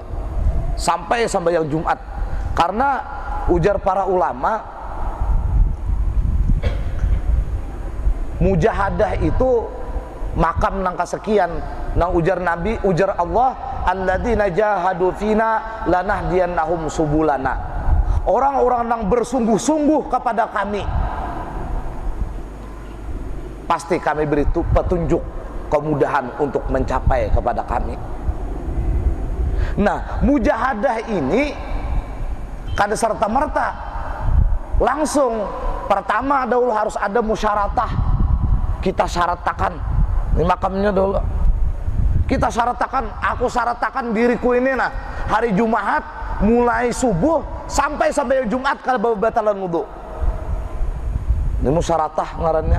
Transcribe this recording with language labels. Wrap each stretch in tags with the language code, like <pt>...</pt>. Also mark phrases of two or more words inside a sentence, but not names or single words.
<id>Sampai yang Jumat.</id> <bjn>Karena ujar para ulama, mujahadah itu makam nang kesekian. Nang ujar Nabi, ujar Allah,</bjn> <ar>alladzina jahadu fina lanahdiyannahum subulana.</ar> <id>Orang-orang yang bersungguh-sungguh kepada kami, pasti kami beri petunjuk kemudahan untuk mencapai kepada kami.</id> <bjn>Nah, mujahadah ini kada serta-merta langsung. Pertama dahulu harus ada musyaratah. Kita syaratakan ini makamnya dulu. Kita syaratakan, aku syaratakan diriku ini nah hari Jumat mulai subuh sampai Jumat kalau batalan wudu. Ini musyaratah ngarannya.</bjn>